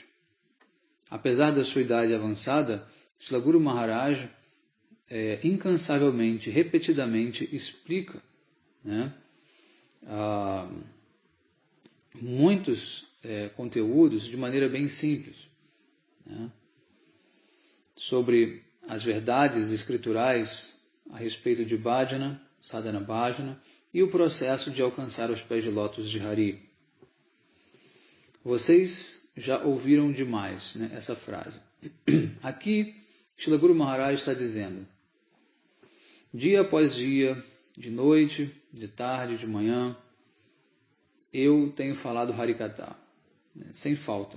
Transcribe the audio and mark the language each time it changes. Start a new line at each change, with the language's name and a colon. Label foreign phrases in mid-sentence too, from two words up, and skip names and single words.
Portuguese: Apesar da sua idade avançada, Srila Guru Maharaj incansavelmente, repetidamente explica, né, muitos conteúdos de maneira bem simples, né, sobre as verdades escriturais a respeito de
Sanskrit: bhajana, sadhana bhajana
Portuguese: e o processo de alcançar os pés de lótus de Hari. Vocês já ouviram demais, né, essa frase. Aqui, Srila Guru Maharaj está dizendo: dia após dia, de noite, de tarde, de manhã, eu tenho falado Harikata, né, sem falta.